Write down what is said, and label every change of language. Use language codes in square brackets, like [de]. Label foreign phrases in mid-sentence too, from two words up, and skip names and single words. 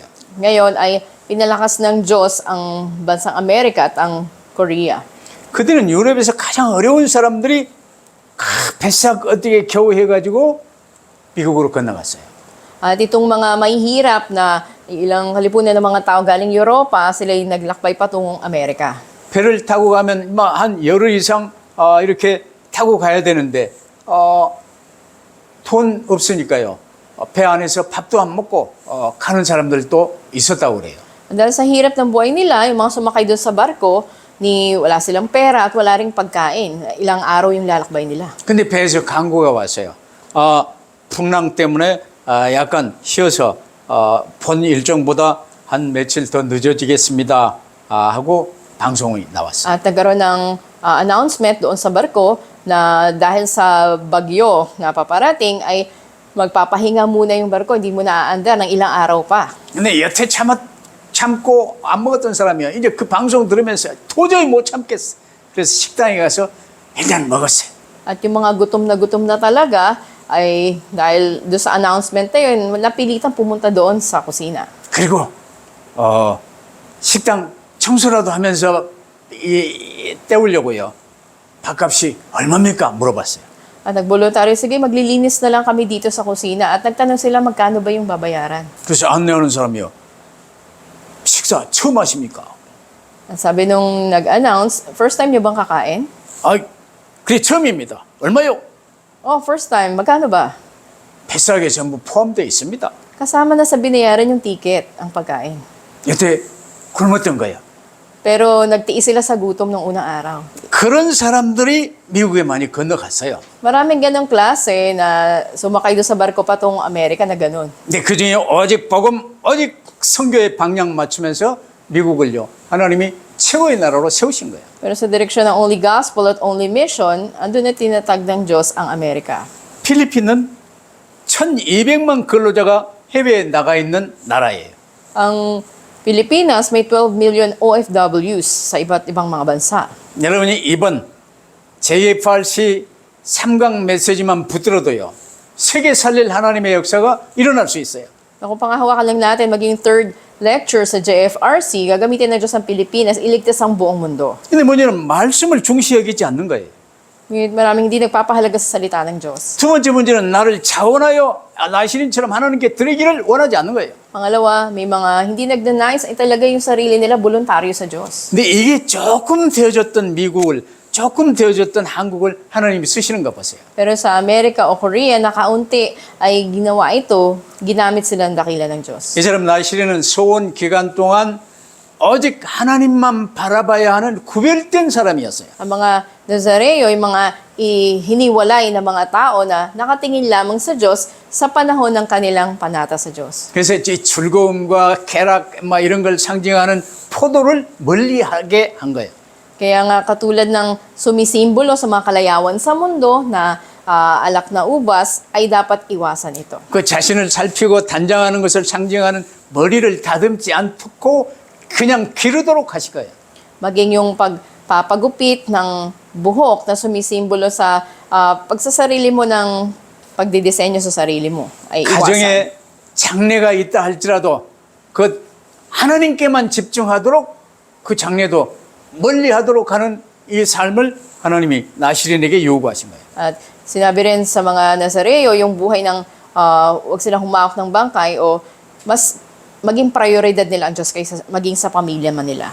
[tl] Ngayon ay pinalakas ng Diyos ang bansang Amerika at ang Korea. [ko] 그들은 유럽에서 가장 어려운 사람들이 배싹 어떻게 겨우 해가지고 미국으로 건너갔어요. [tl] At itong mga mahihirap na ilang kalipunan ng mga tao galing Europa, sila ay naglakbay patungong Amerika. [ko] 배를 타고 가면 한 열흘 이상 이렇게 타고 가야 되는데 돈 없으니까요. 배 안에서 밥도 안 먹고 가는 사람들도 있었다고 그래요. [tl] Dahil sa hirap ng buhay nila, yung mga sumakay doon sa barko, wala silang pera at wala ring pagkain. Ilang araw yung lalakbay nila. [ko] 근데 배에서 광고가 왔어요. 풍랑 때문에 약간 쉬어서 본 일정보다 한 며칠 더 늦어지겠습니다 하고 방송이 나왔어요. [tl] At nagkaroon ng announcement doon sa barko na dahil sa bagyo na paparating ay magpapahinga muna yung barko, hindi mo na aandar ng ilang araw pa. [ko] 근데 여태 참고 안 먹었던 사람이요. 이제 그 방송 들으면서 도저히 못 참겠어. 그래서 식당에 가서 일단 먹었어요. [tl] At yung mga gutom na talaga ay dahil doon sa announcement na yun, napilitan pumunta doon sa kusina. [ko] 그리고 식당 청소라도 하면서 때우려고요. 밥값이 얼마입니까? 물어봤어요. [tl] At nagboluntaryo, sige maglilinis na lang kami dito sa kusina. At nagtanong sila magkano ba yung babayaran. [ko] 그래서 안내하는 사람이요. 식사 처음 하십니까? [tl] At sabi nung nag-announce, [en] first time [tl] niyo bang kakain? [ko] 그래 처음입니다. 얼마요? [tl] Oh, [en] first time. [tl] Magkano ba? [ko] 비싸게 전부 포함되어 있습니다. [tl] Kasama na sa binayaran yung ticket, ang pagkain. [ko] 여태 굶었던 거예요. [tl] Pero nagtiis sila sa gutom ng unang araw. [ko] 그런 사람들이 미국에 많이 건너갔어요. [tl] Maraming ganong klase na sumakay doon sa barko patungong Amerika na ganon. [ko] 근데 그중에 오직 선교의 방향 맞추면서 미국을요. 하나님이 최고의 나라로 세우신 거예요. [tl] Pero sa direksyon ng [en] only gospel [tl] at [en] only mission, [tl] andun na tinatag ng Diyos ang Amerika. [ko] 필리핀은 1,200만 근로자가 해외에 나가 있는 나라예요. [tl] Ang Pilipinas may [en] 12 million OFWs [tl] sa iba't ibang mga bansa. [ko] 여러분이 이번 JFRC 3강 메시지만 붙들어도요. 세계 살릴 하나님의 역사가 일어날 수 있어요. [tl] Kung pangahawakan lang natin maging [en] third lecture [tl] sa JFRC, gagamitin ng Diyos ang Pilipinas, iligtas ang buong mundo. [ko] 근데 뭐냐면 말씀을 중시 여기지 않는 거예요. [tl] Ngunit maraming hindi nagpapahalaga sa salita ng Diyos. [ko] 두 번째 문제는 나를 자원하여 나시린처럼 하나님께 드리기를 원하지 않는 거예요. [tl] Pangalawa, may mga hindi nag-deny sa talaga yung sarili nila voluntaryo sa Diyos. [ko] 근데 이게 조금 되어졌던 미국을 조금 되어졌던 한국을 하나님이 쓰시는 거 보세요. [tl] Pero sa Amerika o Korea, na kaunti ay ginawa ito, ginamit sila ng dakila ng Diyos. [ko] 이 사람 나시린은 소원 기간 동안 오직 하나님만 바라봐야 하는 구별된 사람이었어요. [tl] Ang mga Nazareo, yung mga hiniwalay na mga tao na nakatingin lamang sa Diyos sa panahon ng kanilang panata sa Diyos. [ko] 그래서 이 즐거움과 쾌락 이런 걸 상징하는 포도를 멀리하게 한 거예요. [tl] Kaya nga katulad ng sumisimbolo sa mga kalayawan sa mundo na alak na ubas, ay dapat iwasan ito. [ko] 그 자신을 살피고 단장하는 것을 상징하는 머리를 다듬지 않고 그냥 기르도록 하실 거예요. [tl] Maging yung pagpapagupit ng buhok na sumisimbolo sa pagsasarili mo ng pagdidisenyo sa sarili mo ay iwasan. [ko] 가정에 장래가 있다 할지라도 그 하나님께만 집중하도록 그 장래도 멀리하도록 하는 이 삶을 하나님이 나시린에게 요구하신 거예요. [tl] At sinabi rin sa mga Nazareo yung buhay ng huwag silang humawak ng bangkay o mas maging prioridad nila ang Diyos kaysa maging sa pamilya man nila.